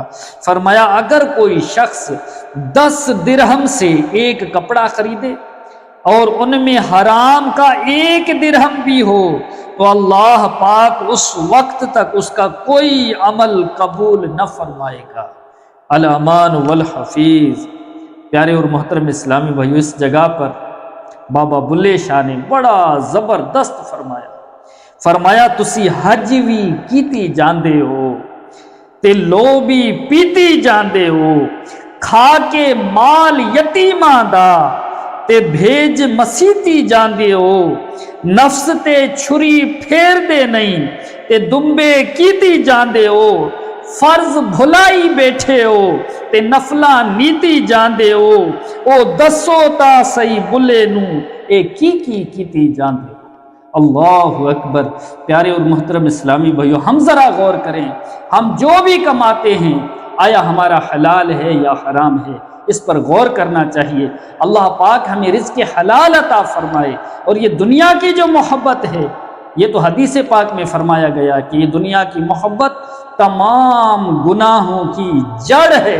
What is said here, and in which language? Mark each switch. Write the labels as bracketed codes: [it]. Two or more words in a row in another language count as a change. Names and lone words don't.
[ur] فرمایا اگر کوئی شخص 10 درہم سے ایک کپڑا خریدے اور ان میں حرام کا 1 درہم بھی ہو تو اللہ پاک اس وقت تک اس کا کوئی عمل قبول نہ فرمائے گا۔ [ar] الامان والحفیظ، [ur] پیارے اور محترم اسلامی بھائیو، اس جگہ پر بابا بلے شاہ نے بڑا زبردست فرمایا [pa] تسی حج بھی کیتی جاندے ہو تے لو بھی پیتی جاندے ہو، کھا کے مال یتیماں دا تے بھیج مسیتی جاندے ہو، نفس تے چھری پھیر دے نہیں تے دمبے کیتی جاندے ہو، فرض بھلائی بیٹھے ہو تے نفلاں نیتی جاندے ہو، او دسو تا سہی بلے نو اے کیتی جاندے ہو۔ [ar] اللہ اکبر۔ [ur] پیارے اور محترم اسلامی بھائیو، ہم ذرا غور کریں، ہم جو بھی کماتے ہیں آیا ہمارا حلال ہے یا حرام ہے، اس پر غور کرنا چاہیے۔ اللہ پاک ہمیں رزق حلال عطا فرمائے، اور یہ دنیا کی جو محبت ہے، یہ تو حدیث پاک میں فرمایا گیا کہ یہ دنیا کی محبت تمام گناہوں کی جڑ ہے۔